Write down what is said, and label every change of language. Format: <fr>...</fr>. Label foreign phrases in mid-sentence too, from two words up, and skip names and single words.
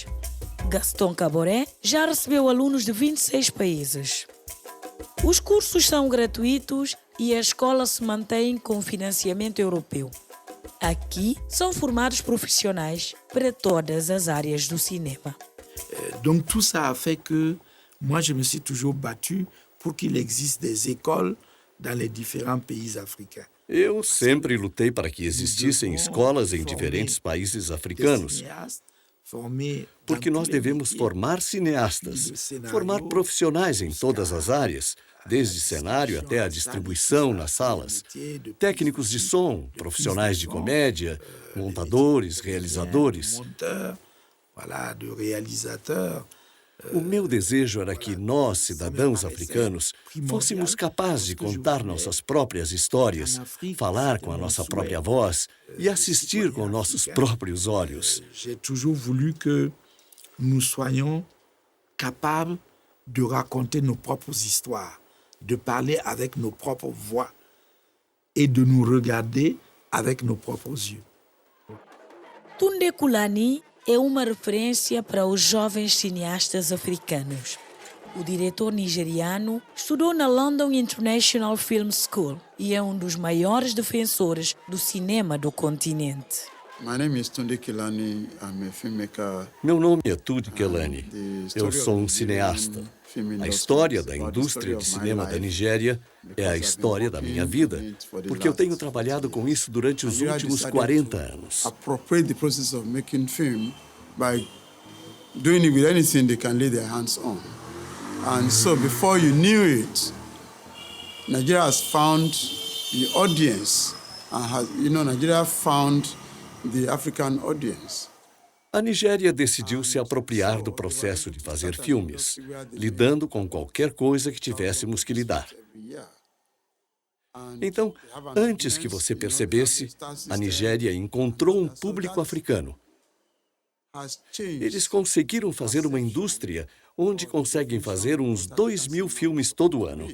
<pt>Gaston Caboré já recebeu alunos de 26 países. Os cursos são gratuitos e a escola se mantém com financiamento europeu. Aqui são formados profissionais para todas as áreas do cinema.</pt> <fr>Donc tout ça a fait que moi je me suis toujours battu pour qu'il existe des écoles dans les différents pays africains.</fr> <pt>Eu sempre lutei para que existissem escolas em diferentes países africanos, porque nós devemos formar cineastas, formar profissionais em todas as áreas, desde cenário até a distribuição nas salas, técnicos de som, profissionais de comédia, montadores, realizadores. O meu desejo era que nós, cidadãos africanos, fôssemos capazes de contar nossas próprias histórias, falar com a nossa própria voz e assistir com nossos próprios olhos.</pt> <fr>J'ai toujours voulu que nous soyons capables de raconter nos propres histoires, de parler avec nos propres voix et de nous regarder avec nos propres yeux.</fr> <pt>Tunde Kulani é uma referência para os jovens cineastas africanos. O diretor nigeriano estudou na London International Film School e é um dos maiores defensores do cinema do continente. Meu nome é Tunde Kelani. Eu sou um cineasta. A história da indústria de cinema da Nigéria é a história da minha vida, porque eu tenho trabalhado com isso durante os últimos 40 anos.</pt> <en>By doing it with anything they can lay their hands on. And so before you knew it, Nigeria has found the audience and Nigeria found the African audience.</en> <pt>A Nigéria decidiu se apropriar do processo de fazer filmes, lidando com qualquer coisa que tivéssemos que lidar. Então, antes que você percebesse, a Nigéria encontrou um público africano. Eles conseguiram fazer uma indústria onde conseguem fazer uns 2.000 filmes todo ano.</pt>